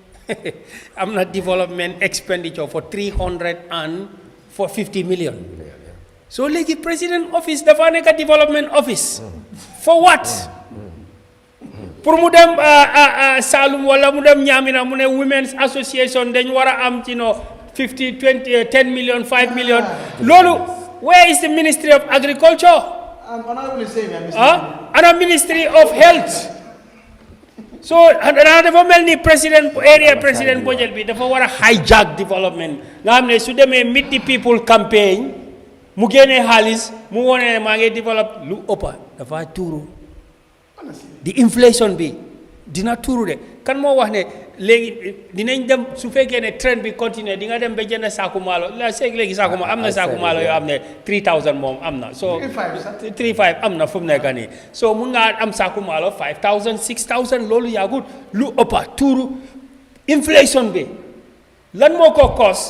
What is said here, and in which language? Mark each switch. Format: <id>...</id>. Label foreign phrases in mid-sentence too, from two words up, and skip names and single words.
<en>expenditure for 350 million</en> <wo>so léegi</wo> <en>president office</en> <wo>dafa nekk</wo> <en>development office for what</en> <wo>pour mu dem Salum wala mu dem Ñaamina mu ne</wo> <en>women's association</en> <wo>dañ war a am 50 20 10 million 5 million loolu</wo> <en>where is the ministry of agriculture</en> <wo>ana</wo> <en>ministry of health</en> <wo>so dafa mel ni président budget bi dafa war a</wo> <en>hijack development</en> <wo>nga xam ne su demee</wo> <en>meet the people campaign</en> <wo>mu génnee xaalis mu wone ne maa ngi develop lu ëppa dafa tuuru di inflation bi dina tuuru de kan moo wax ne léegi dinañ dem su fekkee ne trend bi continue di nga dem ba jënd saaku maalo léegi saaku maalo am na saaku maalo yoo am ne 3000 moom am na so 35 am na fu mu nekk nii so mun ngaa am saaku maalo 5000 6000 loolu yaagut lu ëppa tuuru inflation bi lan moo ko cause</wo>